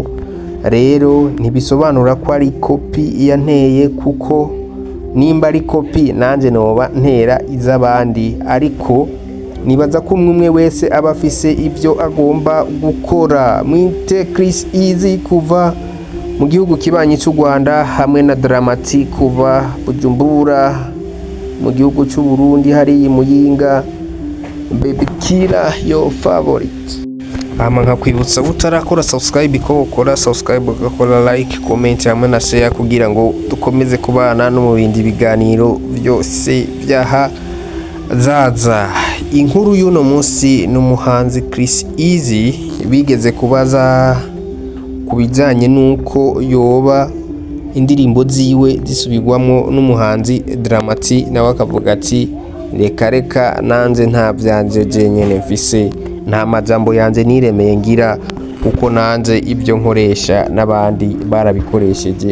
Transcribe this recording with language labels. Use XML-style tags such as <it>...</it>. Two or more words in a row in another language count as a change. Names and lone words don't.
<rn>Rero ntibisobanura ko ari copy yanteye, kuko nimba ari copy nanje noba ntera iz'abandi, ariko nibaza ko umwe wese aba afise ibyo agomba gukora. Mwite Chris Easy kuva mu gihugu kibanyi cy'u Rwanda hamwe na Dramati kuva Bujumbura mu gihugu cy'u Burundi, hari Muyinga.</rn> <en>Baby Killer your favorite.</en> <rn>Nkakwibutsa utarakora subscribe ko ukora subscribe, ugakora like, comment hamwe na share kugira ngo dukomeze kubana no mu bindi biganiro byose byaha zaza. Inkuru y'uno munsi n'umuhanzi Chris Easy bigeze kubaza kubijanye nuko yoba indirimbo ziwe zisubirwamo n'umuhanzi Dramati, nawe akavuga ati reka nanze nta byanje jenyene mfise, nta majambo yanjye niremeye ngira kuko nanze ibyo nkoresha n'abandi barabikoresheje.</rn>